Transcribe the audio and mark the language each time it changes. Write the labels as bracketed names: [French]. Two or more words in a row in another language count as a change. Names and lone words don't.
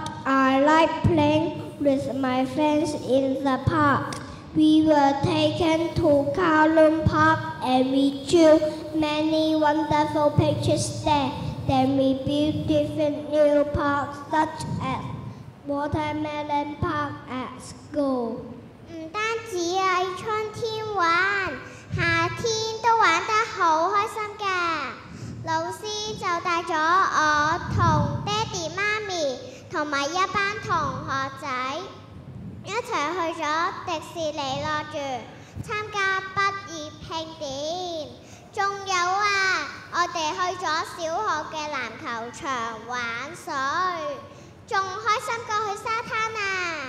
[English] I like playing with my friends in the park. We were taken to Kowloon Park and we drew many wonderful pictures there. Then we built different new parks such as Watermelon Park at school. [Cantonese] 唔單止喺春天玩，夏天都玩得好開心㗎。老師就帶咗我同爹哋媽咪同埋一班同學仔一齊去咗迪士尼樂園參加畢業慶典，仲有啊，我哋去咗小學嘅籃球場玩水，仲開心過去沙灘啊！